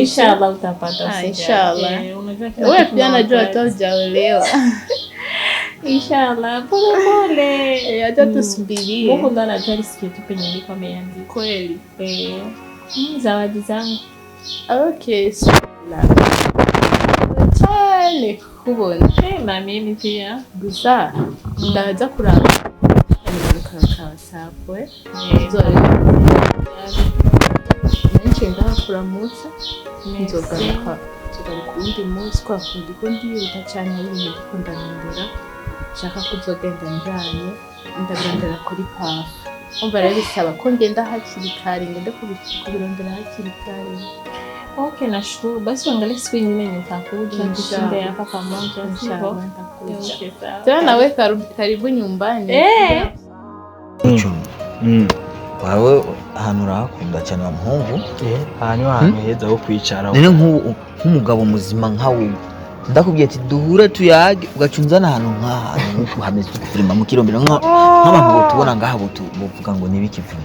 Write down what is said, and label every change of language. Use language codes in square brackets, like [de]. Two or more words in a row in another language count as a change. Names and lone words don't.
[sw] Inshallah utapata. inshallah. Unajua kila wewe kitu pia na najua wakati. hata hujaolewa Inshallah pole pole. hata tusubirie Mungu ndo anajua riziki yetu penye liko ameandika. kweli Zawadi zangu. [en] okay so [rn] cyane kubona [sw] Na mimi pia. [rn] gusa ndaza kuraba kakasapwe nzora kuramutsa nzogaruka undi munsi kwa kundi ko ndihuta cyane ari ibintu ndiko ndanondera nshaka kuzogenda njanye ndagendera kuri pafu umva rero bisaba ko ngenda hakiri kare ngende kubirondera hakiri kare. [sw] Okay, nashukuru. Basi uangalie siku nyingine nitakuja Inshallah. tushinde hapa pamoja. Inshallah, Sivyo? nitakuja. Okay, sawa. Tena nawe karibu nyumbani. [rn] wawe ahantu urahakunda cyane wa muhungu aha niho hantu heza ho kwicara. rero nk'umugabo muzima nkawe ndakubwiye ati duhure tuyage ugaca unzana ahantu nk'ahantu hameze kurima mu kirombero nk'abantu botubona ngaha bovuga ngo nibikivuye.